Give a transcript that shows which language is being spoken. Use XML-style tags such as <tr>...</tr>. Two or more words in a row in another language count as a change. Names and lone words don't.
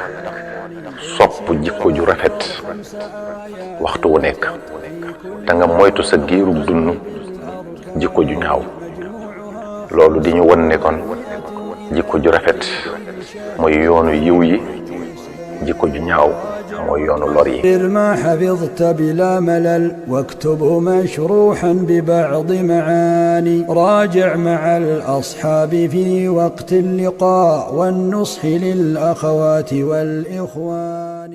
<wo>sopp jikko ju rafet waxtu wu nekk te nga moytu sa giirug dund jikko ju ñaaw loolu di ñu won ne kon jikko ju rafet mooy yoonu yiw yi jikko ju ñaaw mooy yoonu lor yi</wo> <ar>ما حفظت بلا ملل واكتبه مشروحا ببعض معاني راجع مع الأصحاب في وقت اللقاء والنصح للأخوات والإخوان</ar>